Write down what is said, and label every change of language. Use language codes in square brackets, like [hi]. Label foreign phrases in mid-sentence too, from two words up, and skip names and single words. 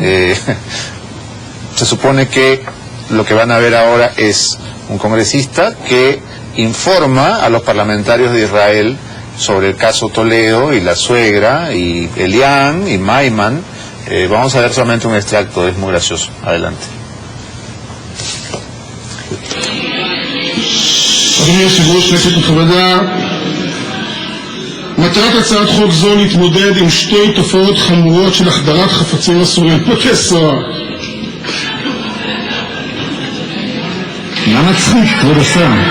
[es] Se supone que lo que van a ver ahora es un congresista que informa a los parlamentarios de Israel sobre el caso Toledo y la suegra y Elian y Maiman. Vamos a ver solamente un extracto, es muy gracioso. Adelante. [he] אדוני היושב-ראש, כנסת נכבדה, מטרת הצעת חוק זו להתמודד עם שתי תופעות חמורות של החדרת חפצים אסורים בבתי סוהר. מה מצחיק, כבוד השר?